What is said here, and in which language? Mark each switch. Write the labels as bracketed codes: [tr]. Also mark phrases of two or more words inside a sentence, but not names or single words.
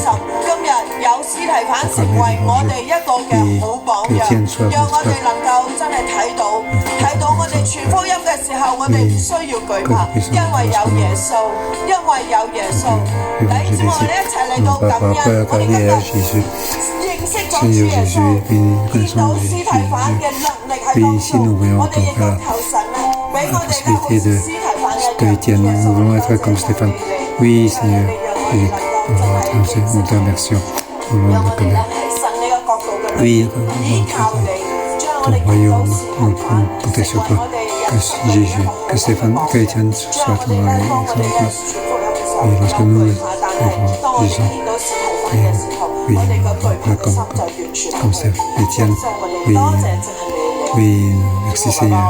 [yue] 今日有司提反成為我哋一個嘅好榜樣，讓我哋能夠真係睇到我哋傳福音嘅時候，我哋唔需要懼怕，因為有耶穌，因為有耶穌。弟兄姊妹，我哋一齊嚟到感恩，我哋今日認識咗主耶穌，見到司提反嘅能力喺當中，我哋亦都求神咧，俾我哋咧好似司提反一樣，耶穌嚟。 [fr] Oui, Seigneur. Oui, nous te remercions. Au nom de Père. Oui, ton royaume, nous pouvons compter sur toi. Que Jésus, que Stéphane, qu'Étienne soit ton exemple. Et lorsque nous disons, oui, comme c'est Étienne, oui, merci Seigneur.